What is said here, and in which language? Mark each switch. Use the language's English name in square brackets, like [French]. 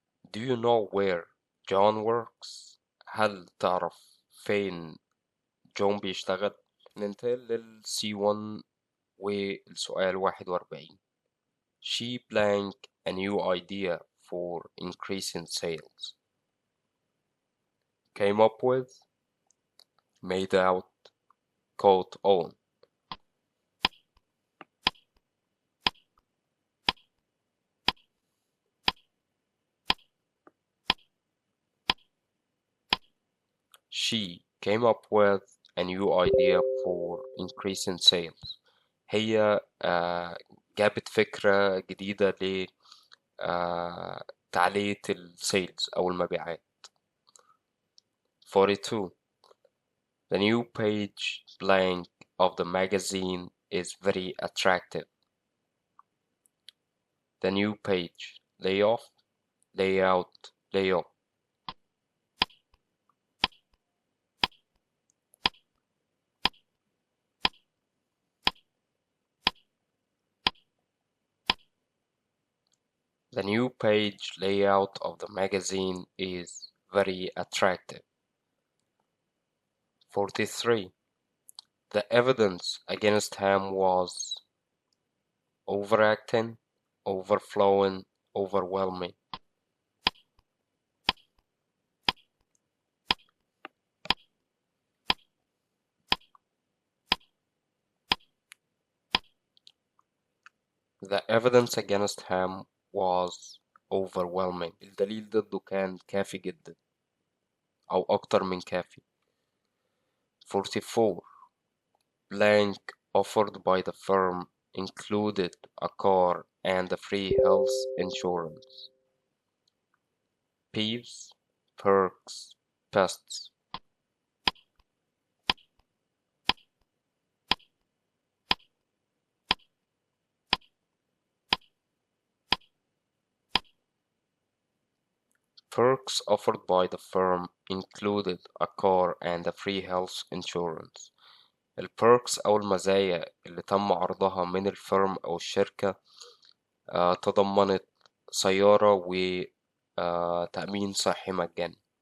[English] Do you know where John works? [Arabic] هل تعرف فين جون بيشتغل؟ ننتقل لل C1 والسؤال 41. [English] She blank a new idea for increasing sales. Came up with, made out, caught on. She came up with a new idea for increasing sales. [Arabic] هي جابت فكرة جديدة لتعلية السيلز أو المبيعات. [English] 42. The new page blank of the magazine is very attractive. The new page, layoff, layout, layoff. The new page layout of the magazine is very attractive. 43. The evidence against him was overacting, overflowing, overwhelming. The evidence against him was overwhelming. [Arabic] الدليل ضده كان كافي جدا أو أكتر من كافي. [English] 44. Blank offered by the firm included a car and a free health insurance. Peeves, perks, pests. Perks offered by the firm included a car and a free health insurance. [Arabic] البيركس أو المزايا اللي تم عرضها من الفيرم أو الشركة تضمنت سيارة وتأمين صحي مجاني.